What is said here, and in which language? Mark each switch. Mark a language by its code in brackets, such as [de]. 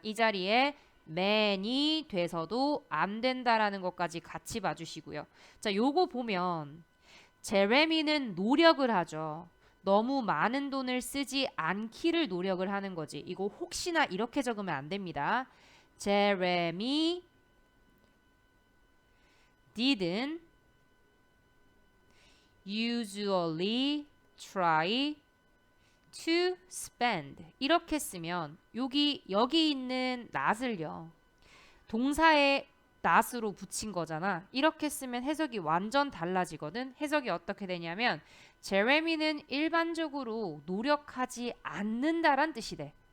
[ko] 이 자리에 man이 돼서도 안 된다라는 것까지 같이 봐주시고요. 자, 요거 보면 제레미는 노력을 하죠. 너무 많은 돈을 쓰지 않기를 노력을 하는 거지. 이거 혹시나 이렇게 적으면 안 됩니다. [en] Jeremy didn't usually try to spend. [ko] 이렇게 쓰면 여기 있는 not을요. 동사에 not으로 붙인 거잖아. 이렇게 쓰면 해석이 완전 달라지거든. 해석이 어떻게 되냐면 제레미는 일반적으로 노력하지 않는다란 뜻이 돼.